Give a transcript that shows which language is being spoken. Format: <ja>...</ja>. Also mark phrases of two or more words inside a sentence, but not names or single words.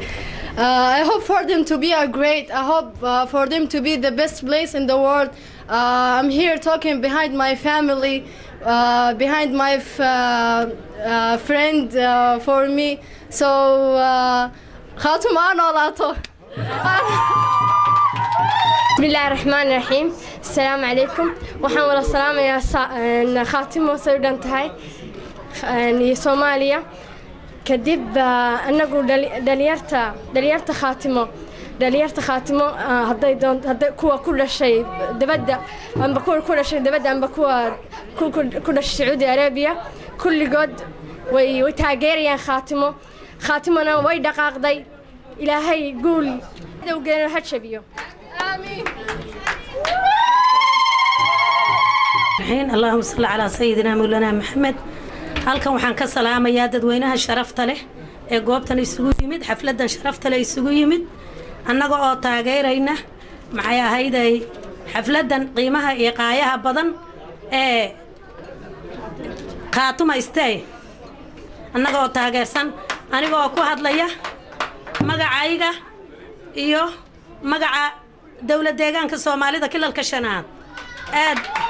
<en>I hope for them to be a great. I hope for them to be the best place in the world. I'm here talking behind my family, behind my friend for me.</en> <so>So Khaatumo noolaato.</so> <ar>بسم الله الرحمن الرحيم السلام عليكم وحنا السلام يا Khaatumo سودانتهاي يعني</ar> <so>Soomaaliya kadib anagu dhalinyarta Khaatumo haday kuwa ku dhashay dabadda amba kuwa ku dhashay Saudi Arabia kulligood way taageerayaan Khaatumona way dhaqaaqday ilaahay guul dawgeena ha jabiyo aamin</so> <ar>اللهم صل على سيدنا مولانا محمد</ar> <so>halkan waxaan ka salaamayaa dadweynaha sharafta leh ee goobtan isugu yimid xafladan sharafta leh isugu yimid annaga oo taageerayna maxay ahayday xafladan qiimaha iyo qaayaha badan ee Khaatuma State annaga oo taageersan aniga oo ku hadlaya magacayga iyo magaca dawlad deegaanka Soomaalida kilalka shanaad aad</so>